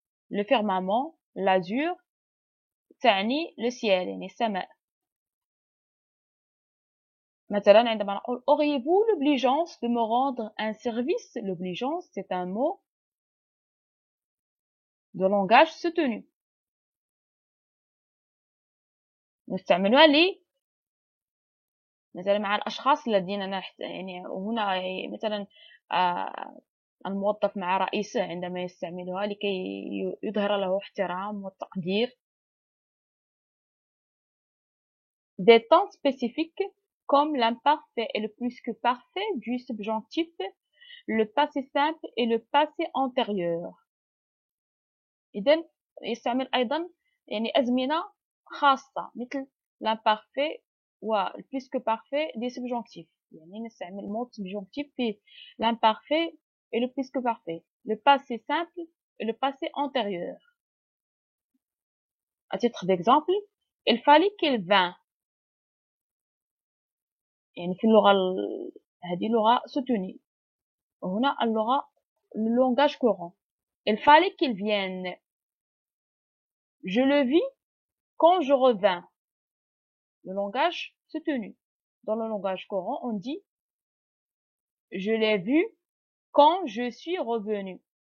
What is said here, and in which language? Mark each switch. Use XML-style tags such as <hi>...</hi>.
<fr>le firmament, l'azur</fr> <ar>تعني</ar> <fr>le ciel</fr> <ar>يعني السماء. مثلا عندما نقول</ar> <fr>auriez-vous l'obligeance de me rendre un service. L'obligeance c'est un mot de langage soutenu.</fr> <ar>نستعملها مثلا مع الأشخاص الذين يعني هنا مثلا الموظف مع رئيسه عندما يستعملها لكي يظهر له احترام والتقدير.</ar> <fr>Des temps spécifiques comme l'imparfait et le plus que parfait du subjonctif, le passé simple et le passé antérieur.</fr> <ar>إذن يستعمل أيضا يعني أزمنة خاصة مثل</ar> <fr>l'imparfait le plus que parfait des subjonctifs.</fr> <ar>يعني نستعمل</ar> <fr>mot subjonctif في l'imparfait et le plus que parfait, le passé simple et le passé antérieur. À titre d'exemple, il fallait qu'il vînt.</fr> <ar>يعني في اللغة هذه لغة soutenue. وهنا اللغة</ar> <fr>le langage courant. Il fallait qu'il vienne. Je le vis quand je revins. Le langage soutenu. Dans le langage courant, on dit je l'ai vu quand je suis revenu.</fr>